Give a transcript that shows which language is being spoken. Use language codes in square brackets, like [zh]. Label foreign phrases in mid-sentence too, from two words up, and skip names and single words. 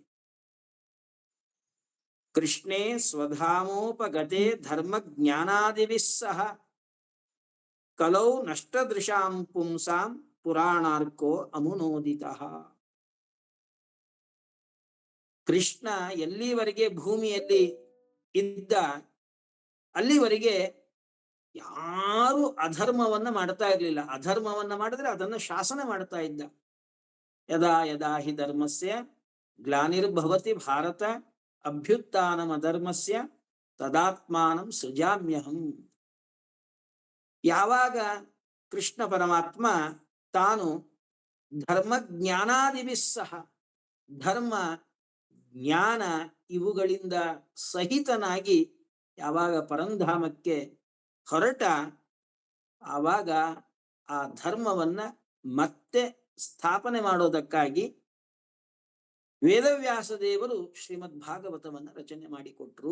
[sa] ಕೃಷ್ಣೇ ಸ್ವಧಾಮೋಪಗತೆ ಧರ್ಮ ಜ್ಞಾನಾದಿವಿಸ್ಸಹ ಕಲೌ ನಷ್ಟದೃಶಾಂ ಪುಂಸಾಂ ಪುರಾಣಾರ್ಕೋ ಅಮುನೋದಿತಃ. [kn] ಕೃಷ್ಣ ಎಲ್ಲಿವರೆಗೆ ಭೂಮಿಯಲ್ಲಿ ಇದ್ದ ಅಲ್ಲಿವರೆಗೆ ಯಾರು ಅಧರ್ಮವನ್ನ ಮಾಡ್ತಾ ಇರ್ಲಿಲ್ಲ. ಅಧರ್ಮವನ್ನ ಮಾಡಿದ್ರೆ ಅದನ್ನ ಶಾಸನ ಮಾಡ್ತಾ ಇದ್ದ. [sa] ಯದಾ ಯದಾ ಹಿ ಧರ್ಮಸ್ಯ ಗ್ಲಾನಿರ್ಭವತಿ ಭಾರತ ಅಭ್ಯುತ್ಥಾನಂ ಅಧರ್ಮಸ್ಯ ತದಾತ್ಮಾನಂ ಸೃಜಾಮ್ಯಹಂ. [kn] ಯಾವಾಗ ಕೃಷ್ಣ ಪರಮಾತ್ಮ ತಾನು [sa] ಧರ್ಮ ಜ್ಞಾನಾದಿವಿಸ್ಸಹ, [kn] ಧರ್ಮ ಜ್ಞಾನ ಇವುಗಳಿಂದ ಸಹಿತನಾಗಿ ಯಾವಾಗ ಪರಂಧಾಮಕ್ಕೆ ಹೊರಟ, ಆವಾಗ ಆ ಧರ್ಮವನ್ನ ಮತ್ತೆ ಸ್ಥಾಪನೆ ಮಾಡೋದಕ್ಕಾಗಿ ವೇದವ್ಯಾಸ ದೇವರು ಶ್ರೀಮದ್ ಭಾಗವತವನ್ನ ರಚನೆ ಮಾಡಿಕೊಟ್ರು.